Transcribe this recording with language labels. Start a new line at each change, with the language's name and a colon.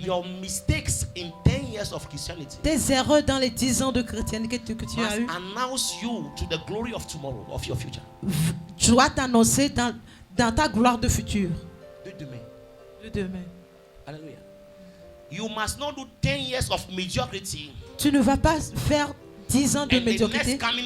English: Your mistakes in 10 years of Christianity.
French: Tes erreurs dans les 10 ans de chrétienté que tu as eu.
English: Announce you to the glory of tomorrow, of your future.
French: Tu dois t'annoncer dans ta gloire de futur. De demain. De demain. Alléluia.
English: You must not do 10 years of mediocrity.
French: Tu ne vas pas faire 10 ans de médiocrité.